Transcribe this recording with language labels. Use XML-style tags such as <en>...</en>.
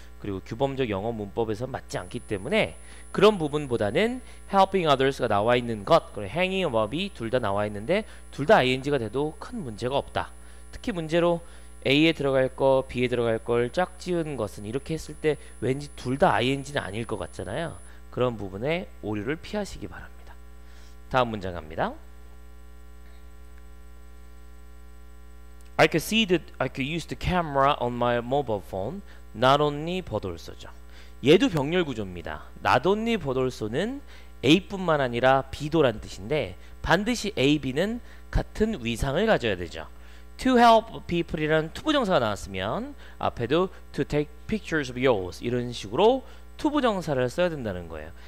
<ko>그리고 규범적 영어 문법에서 맞지 않기 때문에 그런 부분보다는 helping others가 나와 있는 것, 그리고 hanging up이 둘 다 나와 있는데 둘 다 ing가 돼도 큰 문제가 없다. 특히 문제로 A에 들어갈 거, B에 들어갈 걸 짝 지은 것은 이렇게 했을 때 왠지 둘 다 ing는 아닐 것 같잖아요. 그런 부분에 오류를 피하시기 바랍니다. 다음 문장 갑니다.</ko> <en>I could see that I could use the camera on my mobile phone. Not only but also죠.</en> <ko>얘도 병렬 구조입니다. Not only but also는 A뿐만 아니라 B도란 뜻인데 반드시 A, B는 같은 위상을 가져야 되죠. To help people이라는 투부정사가 나왔으면 앞에도</ko> <en>to take pictures of yours</en> <ko>이런 식으로 투부정사를 써야 된다는 거예요.</ko>